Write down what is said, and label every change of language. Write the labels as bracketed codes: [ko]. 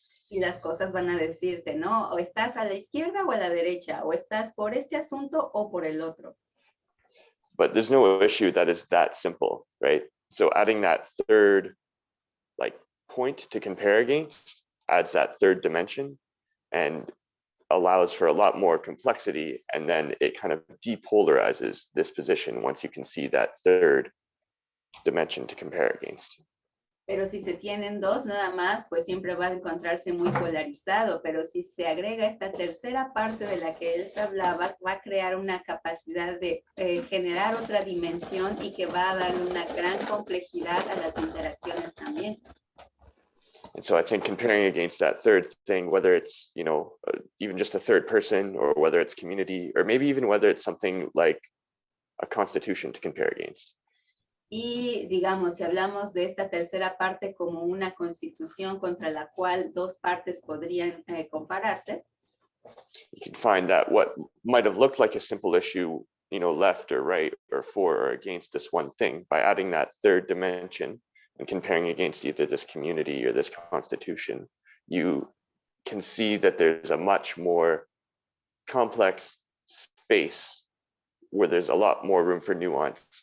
[es] Y las cosas van a decirte, ¿no? O estás a la izquierda o a la derecha, o estás por este asunto o por el otro. [en] But there's no issue that is that simple, right? So adding that third point to compare against adds that third dimension and allows for a lot more complexity. And then it kind of depolarizes this position once you can see that third dimension to compare against. [es] Pero si se tienen dos nada más, pues siempre va a encontrarse muy polarizado. Pero si se agrega esta tercera parte de la que él hablaba, va a crear una capacidad de generar otra dimensión y que va a darle una gran complejidad a las interacciones también. [en] And so I think comparing against that third thing, whether it's, even just a third person, or whether it's community, or maybe even whether it's something like a constitution to compare against. [es] Y digamos, si hablamos de esta tercera parte como una constitución contra la cual dos partes podrían compararse, [en] you can find that what might have looked like a simple issue, left or right or for or against this one thing, by adding that third dimension and comparing against either this community or this constitution, you can see that there's a much more complex space where there's a lot more room for nuance.